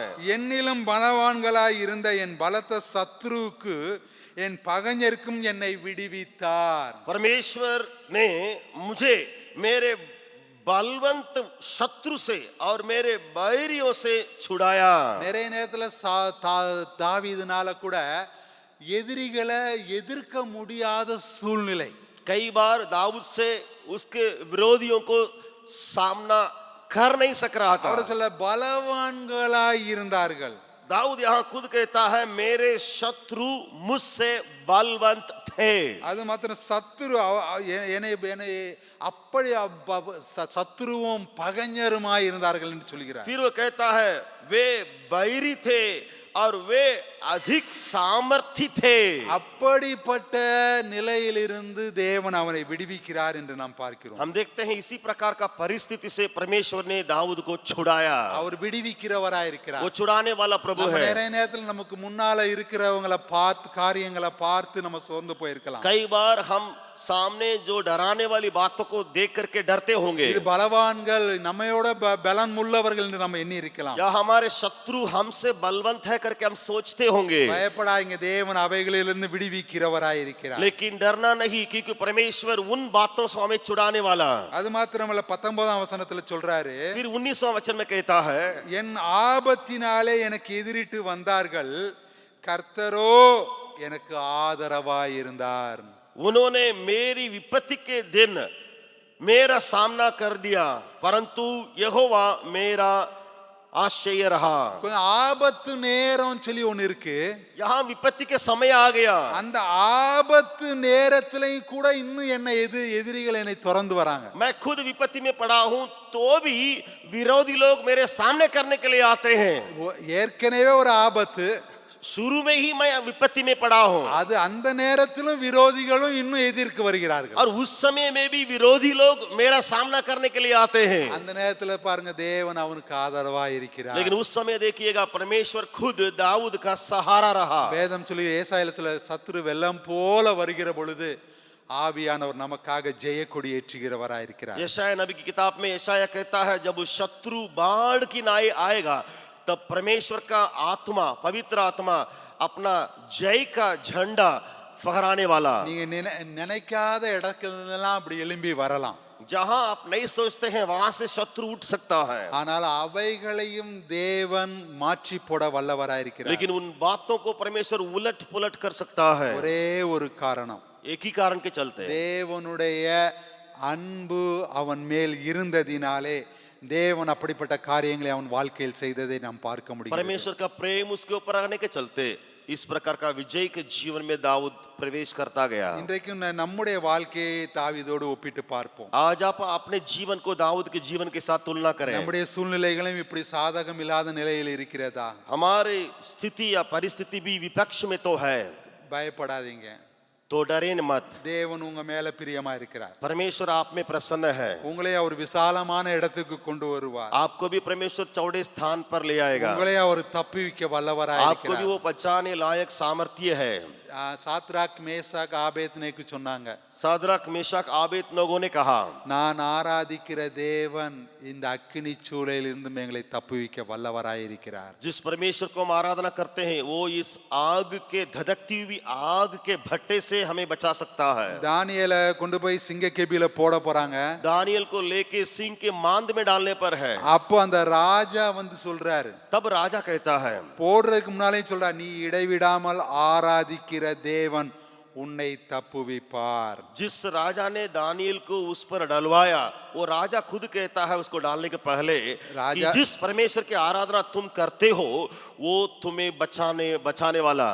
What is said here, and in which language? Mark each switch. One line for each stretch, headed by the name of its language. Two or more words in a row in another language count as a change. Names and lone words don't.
Tamil: என்னிலும் பலவான்களாய் இருந்த என் பலத்த சத்ருவுக்கு என் பகைஞருக்கும் என்னை விடுவித்தார்.
Hindi: परमेश्वर ने मुझे मेरे बलवंत शत्रु से और मेरे बैरियों से छुड़ाया।
Tamil: நிறைய நேரத்துல தாவீதுனால கூட எதிரிகளை எதிர்க்க முடியாத சூழ்நிலை.
Hindi: कई बार दाऊद से उसके विरोधियों को सामना कर नहीं सक रहा था।
Tamil: அவர் சொல்ல பலவான்களாய் இருந்தார்கள்.
Hindi: दाऊद यहाँ खुद कहता है मेरे शत्रु मुझसे बलवंत थे।
Tamil: அது மாத்திரம் சத்துரு என்னை அப்படி சத்துருவும் பகைஞருமாய் இருந்தார்கள் என்று சொல்கிறார்.
Hindi: फिर वो कहता है वे बैरी थे और वे अधिक सामर्थी थे।
Tamil: அப்படிப்பட்ட நிலையிலிருந்து தேவன் அவனை விடுவிக்கிறார் என்று நாம் பார்க்கிறோம்.
Hindi: हम देखते हैं इसी प्रकार का परिस्थिति से परमेश्वर ने दाऊद को छुड़ाया।
Tamil: அவர் விடுவிக்கிறவராய் இருக்கிறார்.
Hindi: वो छुड़ाने वाला प्रभु है।
Tamil: நிறைய நேரத்தில் நமக்கு முன்னால இருக்கிறவங்களை பார்த்து காரியங்களை பார்த்து நம்ம சோர்ந்து போயிருக்கலாம்.
Hindi: कई बार हम सामने जो डराने वाली बातों को देख करके डरते होंगे,
Tamil: இது பலவான்கள் நம்மையோட பலன் உள்ளவர்கள் என்று நம்ம எண்ணி இருக்கலாம்.
Hindi: या हमारे शत्रु हमसे बलवंत है करके हम सोचते होंगे।
Tamil: பயப்படாதீங்க, தேவன் அவைகளிலிருந்து விடுவிக்கிறவராய் இருக்கிறார்.
Hindi: लेकिन डरना नहीं, क्योंकि परमेश्वर उन बातों से हमें छुड़ाने वाला।
Tamil: அது மாத்திரமல்ல 19ஆம் வசனத்துல சொல்றாரு,
Hindi: फिर 19वां वचन में कहता है,
Tamil: என் ஆபத்தினாலே எனக்கு எதிரிட்டு வந்தார்கள், கர்த்தரோ எனக்கு ஆதரவாய் இருந்தார்.
Hindi: उन्होंने मेरी विपत्ति के दिन मेरा सामना कर दिया, परंतु यहोवा मेरा आश्रय रहा।
Tamil: கொஞ்சம் ஆபத்து நேரம் சொல்லி ஒன்னு இருக்கு.
Hindi: यहाँ विपत्ति के समय आ गया।
Tamil: அந்த ஆபத்து நேரத்திலையும் கூட இன்னும் என்ன எதிரிகள் என்னை தொடர்ந்து வராங்க.
Hindi: मैं खुद विपत्ति में पड़ा हूं तो भी विरोधी लोग मेरे सामने करने के लिए आते हैं।
Tamil: ஏற்கனவே ஒரு ஆபத்து,
Hindi: शुरू में ही मैं विपत्ति में पड़ा हूं,
Tamil: அது அந்த நேரத்திலும் விரோதிகளும் இன்னும் எதிர்க்கு வருகிறார்கள்.
Hindi: और उस समय में भी विरोधी लोग मेरा सामना करने के लिए आते हैं।
Tamil: அந்த நேரத்துல பாருங்க, தேவன் அவனுக்கு ஆதரவா இருக்கிறார்.
Hindi: लेकिन उस समय देखिएगा परमेश्वर खुद दाऊद का सहारा रहा।
Tamil: வேதம் சொல்லி ஏசாயால சொல்ல, சத்துரு வெள்ளம் போல வருகிற பொழுது ஆவியானவர் நமக்காக ஜெய கொடி ஏற்றுகிறவராய் இருக்கிறார்.
Hindi: यशाया नबी की किताब में यशाया कहता है, जब शत्रु बाढ़ की नाई आएगा तब परमेश्वर का आत्मा, पवित्र आत्मा अपना जय का झंडा फहराने वाला।
Tamil: நீங்க நினைக்காத இடத்துலலாம் அப்படி எழும்பி வரலாம்.
Hindi: जहां आप नहीं सोचते हैं वहां से शत्रु उठ सकता है,
Tamil: ஆனால் அவைகளையும் தேவன் மாற்றி போட வல்லவராய் இருக்கிறார்.
Hindi: लेकिन उन बातों को परमेश्वर उलट पुलट कर सकता है।
Tamil: ஒரே ஒரு காரணம்,
Hindi: एक ही कारण के चलते
Tamil: தேவனுடைய அன்பு அவன் மேல் இருந்ததினாலே தேவன் அப்படிப்பட்ட காரியங்களை அவன் வாழ்க்கையில் செய்ததை நாம் பார்க்க முடியும்.
Hindi: परमेश्वर का प्रेम उसके ऊपर रहने के चलते इस प्रकार का विजय के जीवन में दाऊद प्रवेश करता गया।
Tamil: இன்றைக்கும் நம்முடைய வாழ்க்கையை தாவீதோடு ஒப்பிட்டு பார்ப்போம்.
Hindi: आज आप अपने जीवन को दाऊद के जीवन के साथ तुलना करें।
Tamil: நம்முடைய சூழ்நிலைகளும் இப்படி சாதகம் இல்லாத நிலையில் இருக்கிறதா?
Hindi: हमारी स्थिति या परिस्थिति भी विपक्ष में तो है,
Tamil: பயப்படாதீங்க,
Hindi: तो डरे मत।
Tamil: தேவன் உங்க மேல பிரியமா இருக்கிறார்.
Hindi: परमेश्वर आप में प्रसन्न है।
Tamil: உங்களை அவர் விசாலமான இடத்துக்கு கொண்டு வருவார்.
Hindi: आपको भी परमेश्वर चौड़े स्थान पर ले आएगा।
Tamil: உங்களை அவர் தப்புவிக்க வல்லவராய்
Hindi: आपको भी
Tamil: இருக்கிறார்.
Hindi: वो बचाने लायक सामर्थ्य है।
Tamil: சாத்ராக் மேசாக் ஆபேத்நேக்கு சொன்னாங்க,
Hindi: सादरक मेशक आबेदनगो ने कहा,
Tamil: நான் ஆராதிக்கிற தேவன் இந்த அக்கினி சூளையிலிருந்து எங்களை தப்புவிக்க வல்லவராய் இருக்கிறார்.
Hindi: जिस परमेश्वर को हम आराधना करते हैं वो इस आग के धधकती हुई आग के भट्टे से हमें बचा सकता है।
Tamil: தானியேலை கொண்டு போய் சிங்க கேபில போட போறாங்க.
Hindi: दानियल को लेके सिंह के मांद में डालने पर है।
Tamil: அப்போ அந்த ராஜா வந்து சொல்றாரு,
Hindi: तब राजा कहता है,
Tamil: போடுறதுக்கு முன்னாலே சொல்றார், நீ இடைவிடாமல் ஆராதிக்கிற தேவன் உன்னை தப்புவிப்பார்.
Hindi: जिस राजा ने दानियल को उस पर डलवाया, वो राजा खुद कहता है उसको डालने के पहले कि राजा- जिस परमेश्वर की आराधना तुम करते हो वो तुम्हें बचाने वाला।